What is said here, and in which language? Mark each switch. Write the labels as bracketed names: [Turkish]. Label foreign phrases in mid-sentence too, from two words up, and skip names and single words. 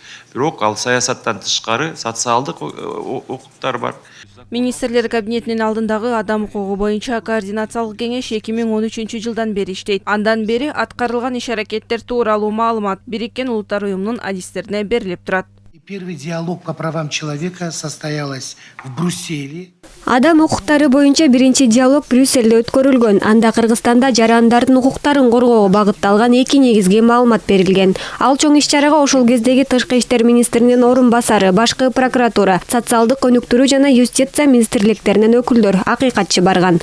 [Kyrgyz] Бирок ал саясаттан тышкары социалдык укуктар бар. Министрлер кабинетинин алдындагы адам укугу боюнча координациялык кеңеш 2013-жылдан бери иштейт. Андан бери аткарылган иш-аракеттер тууралуу маалымат Бириккен Улуттар уюмунун адистерине берилип турат. [Russian] Первый диалог по правам человека состоялась в Брюсселе. [Kyrgyz] Адам укуктары боюнча биринчи диалог Брюссельде өткөрүлгөн. Анда Кыргызстанда жарандардын укуктарын коргоого багытталган 2 негизги маалымат берилген. Ал чоң иш-чарага ошол кездеги Тышкы иштер министринин орун басары, башкы прокуратура, социалдык өнүктүрүү жана юстиция министрликтеринин өкүлдөр, акыйкатчы барган.